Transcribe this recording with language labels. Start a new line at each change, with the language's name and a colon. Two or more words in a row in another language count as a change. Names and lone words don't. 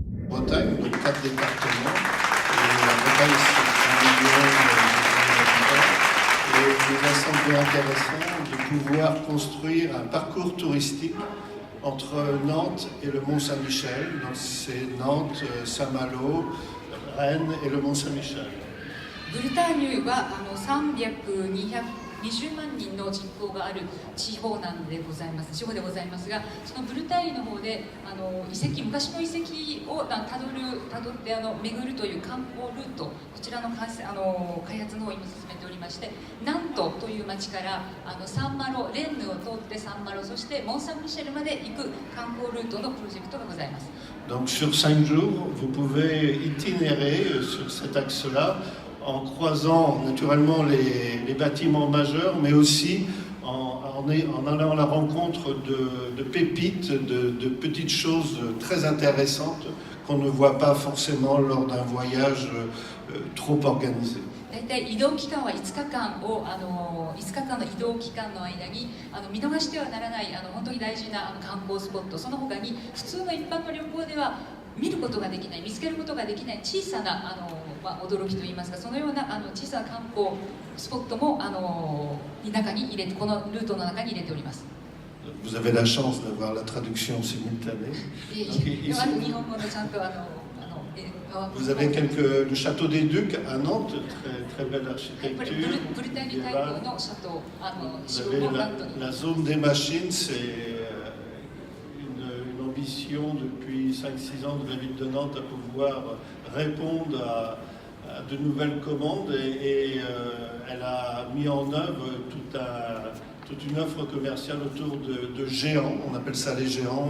French: Bretagne, donc 4 départements. Et la Bretagne, c'est 1 million d'habitants. Et il nous a semblé intéressant de pouvoir construire un parcours touristique entre Nantes et le Mont-Saint-Michel. Donc c'est Nantes, Saint-Malo, Rennes et le Mont-Saint-Michel.
Japanese: ブルターニュは300、220万人の人口がある地方でございますが、そのブルターニュの方で昔の遺跡をたどって巡るという観光ルート、こちらの開発の方を今進めておりまして、ナントという町からサンマロ、レンヌを通ってサンマロ、そしてモン・サン・ミシェルまで行く観光ルートのプロジェクトがございます。
French: Donc sur 5 jours, vous pouvez itinérer sur cet axe-là en croisant naturellement les bâtiments majeurs, mais aussi en allant à la rencontre de pépites, de petites choses très intéressantes qu'on ne voit pas forcément lors d'un voyage trop organisé.
Japanese: 大体移動期間は5日間の移動期間の間に見逃してはならない本当に大事な観光スポット、その他に普通の一般の旅行では見ることができない、見つけることができない小さな驚きといいますか、そのような小さな観光スポットも中に入れて、このルートの中に入れております。
French: Vous avez la chance d'avoir la traduction simultanée. Vous avez le château des Ducs à Nantes, très belle architecture. Vous avez la zone des machines, c'est une ambition depuis 5-6 ans de la ville de Nantes à pouvoir répondre à de nouvelles commandes et elle a mis en œuvre toute une offre commerciale autour de géants, on appelle ça les géants.